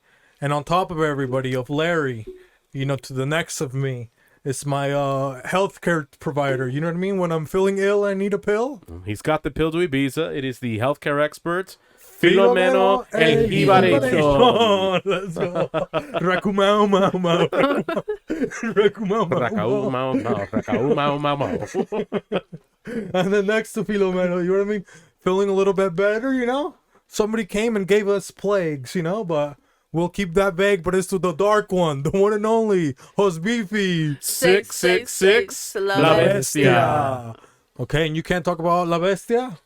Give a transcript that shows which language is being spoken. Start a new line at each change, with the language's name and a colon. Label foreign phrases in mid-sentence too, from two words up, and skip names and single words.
English: And on top of everybody, of Larry, to the next of me, it's my healthcare provider. You know what I mean? When I'm feeling ill, I need a pill. He's got the pill to Ibiza. It is the healthcare expert, Filomeno El Jibarito. Let's go. Rakumao, mau, mau. Rakumao, mau, mau. And then next to Filomeno, you know what I mean? Feeling a little bit better, you know? Somebody came and gave us plagues, but we'll keep that vague, but it's to the dark one, the one and only, Hosbifi. 666 La Bestia. Okay, and you can't talk about La Bestia